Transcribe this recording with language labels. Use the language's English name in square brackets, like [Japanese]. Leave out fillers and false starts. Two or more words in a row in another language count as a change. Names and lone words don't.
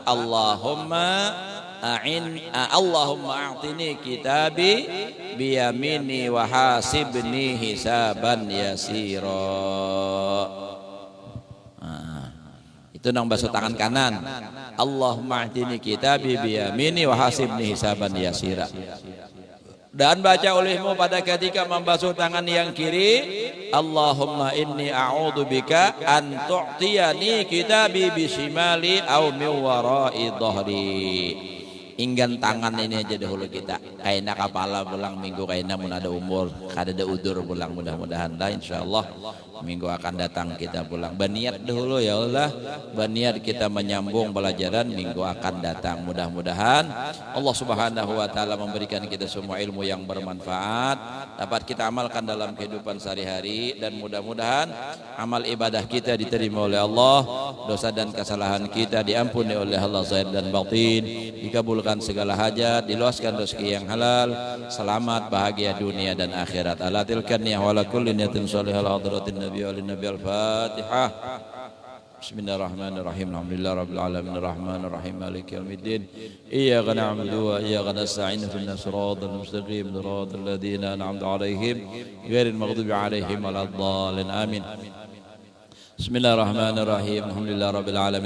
[Arabic] اللهم أعطني كتابي بيميني وحاسبني حسابا يسيرا. [Banjar] Itu nang basuh tangan kanan. [Arabic] اللهم أعطني كتابي بيميني وحاسبني حسابا يسيرا. [Indonesian] Dan baca olehmu pada ketika membasuh tangan yang kiri, [Arabic] اللهم إني أعوذ بك أن تعطيني كتابي بشمالي أو من وراء ظهري. [Banjar] Inggan tangan ini aja dahulu kita. Kaina kepala pulang minggu kaina mun ada umur, kada ada udur pulang mudah-mudahan lah insyaallah minggu akan datang kita pulang. [Indonesian] Berniat dahulu [Arabic] يا الله, [Indonesian] berniat kita menyambung pelajaran minggu akan datang. Mudah-mudahan Allah [Arabic] سبحانه وتعالى [Indonesian] memberikan kita semua ilmu yang bermanfaat, dapat kita amalkan dalam kehidupan sehari-hari dan mudah-mudahan amal ibadah kita diterima oleh Allah, dosa dan kesalahan kita diampuni oleh Allah zahir dan batin, dikabulkan segala hajat, diluaskan rezeki yang halal, selamat bahagia dunia dan akhirat. [Arabic] إلى تلك النية وإلى كل نية صالحة حضرة النبي و نبي الفاتحة. بسم الله الرحمن الرحيم. الحمد لله رب العالمين الرحمن الرحيم مالك يوم الدين. إياك نعبد وإياك نستعين اهدنا الصراط المستقيم صراط الذين أنعمت عليهم غير المغضوب عليهم ولا الضالين. Amin. بسم الله الرحمن الرحيم. الحمد لله رب العالمين.